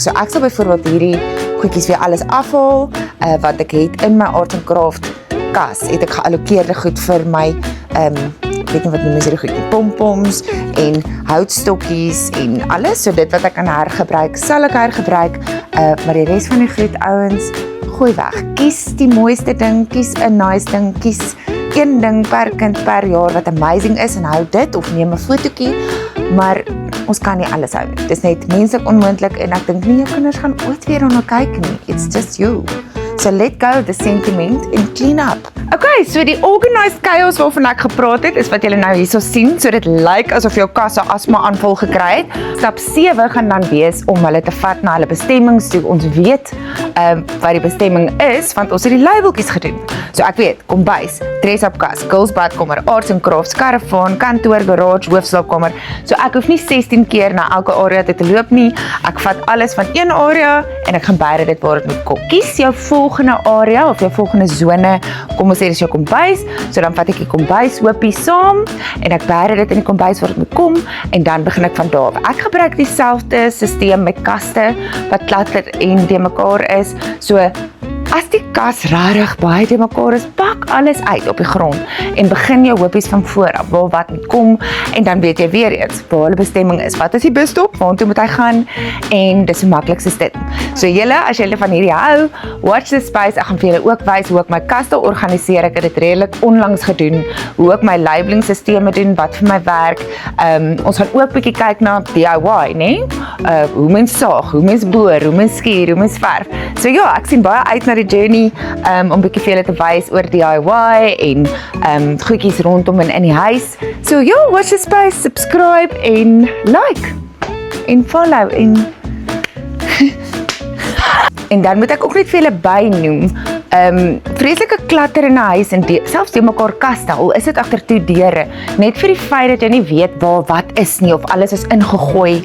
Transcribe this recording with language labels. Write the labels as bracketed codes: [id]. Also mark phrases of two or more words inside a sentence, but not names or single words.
[af] So ek sal byvoorbeeld hierdie goedjies weer alles afhaal, wat ek het in my [en] Arts and Crafts [af] kas, het ek geallokeerde goed vir my, ek weet nie wat noem is hierdie goedjie, pompoms, en houtstokkies, en alles, so dit wat ek kan hergebruik, sal ek hergebruik, maar die res van die goed, ouens, gooi weg. Kies die mooiste ding, kies 'n nice ding, kies een ding per kind per jaar wat amazing is, en hou dit, of neem 'n fotootjie, maar ons kan nie alles hou nie. Dit is net menslik onmoontlik, en ek dink nie jou kinders gaan ooit weer na kyk nie. [en] It's just you. So let go of the sentiment and clean up. [af] Okay, so die [en] organized chaos [af] waarvan ek gepraat het, is wat julle nou hierso sien, so dit lyk asof jou kas 'n asma aanval gekry het. Stap 7 gaan dan wees om hulle te vat na hulle bestemmings toe. Ons weet wat die bestemming is, want ons het die labeltjies gedoen. So ek weet, kombuis, dress-up kas, girls badkamer, [en] Arts and Crafts, [af] karavaan, kantoor, garage, hoofslaapkamer. So ek hoef nie 16 keer na elke area te loop nie. Ek vat alles van een area en ek gaan beide dit waar dit moet kom. Kies jou volgende area of jou volgende sone. Kom ons sê dis jou kombuis, so dan vat ek die kombuis hoopie saam en ek beide dit in die kombuis waar dit moet kom, en dan begin ek van daar af. Ek gebruik dieselfde stelsel met kaste wat platter en de mekaar is. So as die kas rarig baie de mekaar is, pak alles uit op die grond en begin jou hoopies van voor af, waar wat moet kom, en dan weet jy weer eens waar hulle bestemming is. Wat is die busstop? Waartoe moet hy gaan? En dis die maklikste dit. So julle, as julle van hierdie hou, [en] watch this space. [af] Ek gaan vir julle ook wys hoe ek my kaste organiseer. Ek het dit redelik onlangs gedoen, hoe ek my labeling sisteme doen, wat vir my werk. Ons gaan ook bietjie kyk na DIY, né? Hoe mens saag, hoe mens boor, hoe mens skuur, hoe mens verf. So ja, ek sien baie uit na die journey, om bietjie vir julle te wys oor DIY en goedjies rondom in die huis. So ja, [en] watch the space, subscribe [af] en like en follow en dan moet ek ook net vir julle bynoem, vreeslike klatter in 'n huis en selfs die mekaar kaste, al is dit agter toe deure, net vir die feit dat jy nie weet waar wat is nie of alles is ingegooi.